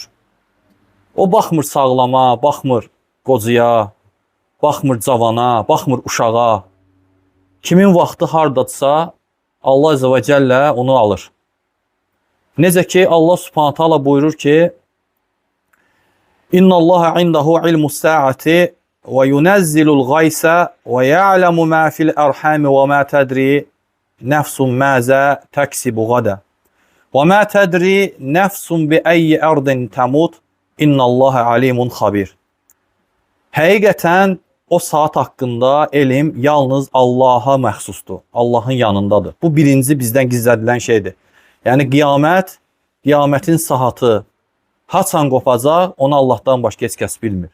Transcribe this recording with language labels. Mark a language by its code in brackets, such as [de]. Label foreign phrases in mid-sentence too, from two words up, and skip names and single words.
[az] O baxmır sağlama, baxmır qocuya, baxmır cavana, baxmır uşağa. Kimin vaxtı hardadsa Allah [ar] عز وجل [az] onu alır. Necə ki Allah Subhanahu Taala buyurur ki: [ar] إن الله عنده علم الساعة وينزل الغيث ويعلم ما في الأرحام وما تدري نفس ماذا تكسب غدا وما تدري نفس بأي أرض تموت إن الله عليم خبير. [az] Həqiqətən o saat haqqında elm yalnız Allah'a məxsusdur. Allah'ın yanındadır. Bu birinci bizdən gizlədilən şeydir. Yəni qiyamətin saatı haçan qopacaq, onu Allah'tan başqa heç kəs bilmir.